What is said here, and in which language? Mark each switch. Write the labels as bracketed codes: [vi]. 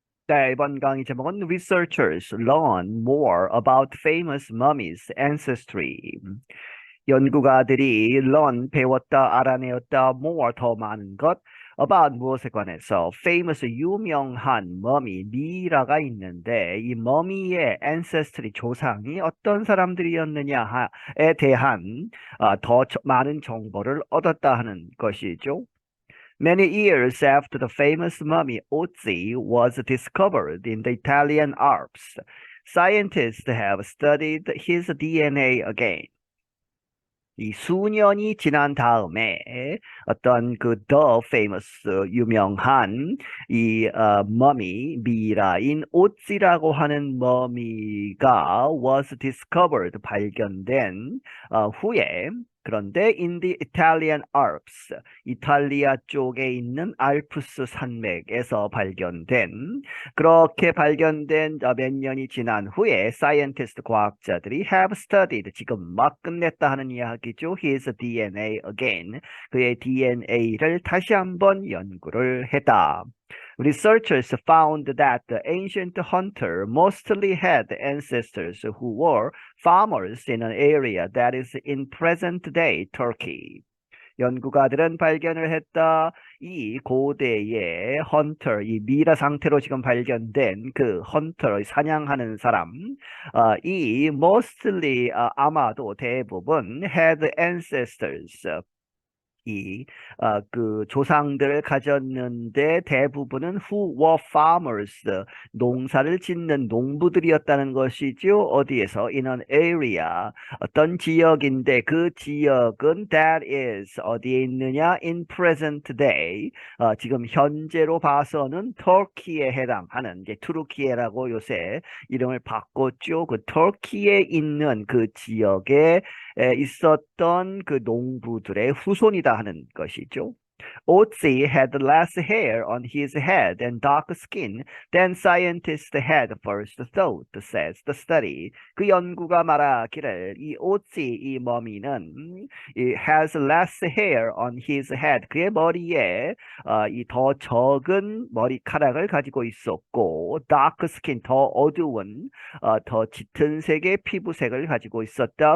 [ko] 네, 이번 강의 제목은 [en] Researchers learn more about famous mummies' ancestry. [ko] 연구가들이 learn, 배웠다, 알아내었다, more, 더 많은 것, about 무엇에 관해서 famous, 유명한 머미, 미라가 있는데 이 머미의 ancestry, 조상이 어떤 사람들이었느냐에 대한 더 많은 정보를 얻었다 하는 것이죠. [en] Many years after the famous mummy Ozzy was discovered in the Italian Alps, scientists have studied his DNA again. [ko] 이 수년이 지난 다음에 어떤 그 [en] the famous [ko] 유명한 이 머미 미라인 오찌라고 하는 머미가 [en] was discovered [ko] 발견된 후에 그런데 [en] in the Italian Alps [ko] 이탈리아 쪽에 있는 알프스 산맥에서 발견된 그렇게 발견된 몇 년이 지난 후에 scientist 과학자들이 [en] have studied [ko] 지금 막 끝냈다 하는 이야기죠. [en] His DNA again. [ko] 그의 DNA를 다시 한번 연구를 했다. [en] Researchers found that the ancient hunter mostly had ancestors who were farmers in an area that is in present-day Turkey. [ko] 연구가들은 발견을 했다. 이 고대의 헌터, 이 미라 상태로 지금 발견된 그 헌터, 사냥하는 사람, 이 mostly, 아마도 대부분 [en] had ancestors, [ko] 그 조상들을 가졌는데 대부분은 [en] who were farmers, [ko] 농사를 짓는 농부들이었다는 것이죠. 어디에서? [en] In an area, [ko] 어떤 지역인데 그 지역은 [en] that is, [ko] 어디에 있느냐? [en] In present day, [ko] 지금 현재로 봐서는 터키에 해당하는, 이제 투르키예라고 요새 이름을 바꿨죠. 그 터키에 있는 그 지역에 있었던 그 농부들의 후손이다 하는 것이죠. [en] Otzi had less hair on his head and dark skin than scientists had first thought, says the study. [ko] 그 연구가 말하기를 이 오치, 이 머미는 [en] has less hair on his head. [ko] 그의 머리에 이 더 적은 머리카락을 가지고 있었고 [en] dark skin, [ko] 더 어두운 더 짙은 색의 피부색을 가지고 있었다.